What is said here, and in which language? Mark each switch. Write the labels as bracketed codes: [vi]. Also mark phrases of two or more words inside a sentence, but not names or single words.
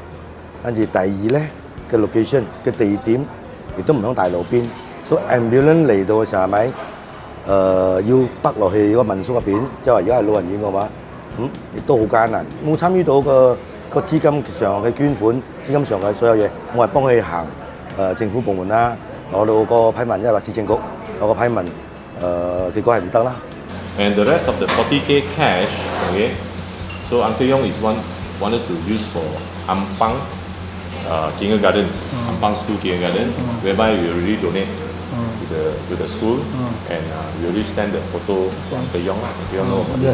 [yue] 跟住第二咧嘅 location 嘅地點亦都唔響大路邊，所以 ambulance 嚟到嘅時候係咪要北落去個民宿入邊，即係話如果係老人院嘅話，亦都好艱難。冇參與到個資金上嘅捐款，資金上嘅所有嘢，我係幫佢行政府部門啦，攞到個批文，即係話市政局攞個批文，結果係唔得啦。 [en] And the rest of the 40K cash, okay, so Uncle Yong is want us to use for Ampang kindergartens, Ampang school kindergarten, whereby we already donate to the school, and we already send the photo to Uncle Yong. Uncle Yong know about this.